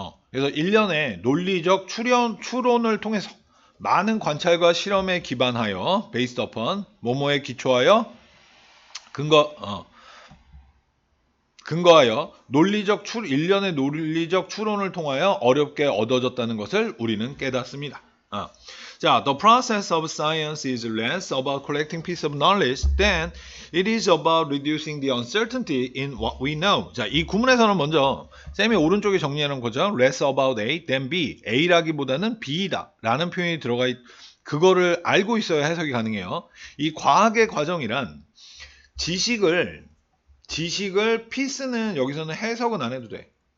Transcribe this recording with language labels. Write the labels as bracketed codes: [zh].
[ko] 그래서 일련의 논리적 추론을 통해서 많은 관찰과 실험에 기반하여 based upon 뭐뭐에 기초하여 근거하여 일련의 논리적 추론을 통하여 어렵게 얻어졌다는 것을 우리는 깨닫습니다. [en] 자, the process of science is less about collecting piece of knowledge than it is about reducing the uncertainty in what we know. [ko] 자, 이 구문에서는 먼저 쌤이 오른쪽에 정리하는 거죠. [en] less about A than B. [ko] A라기보다는 B이다 라는 표현이 들어가 그거를 알고 있어야 해석이 가능해요. 이 과학의 과정이란 지식을 피스는 여기서는 해석은 안 해도 돼.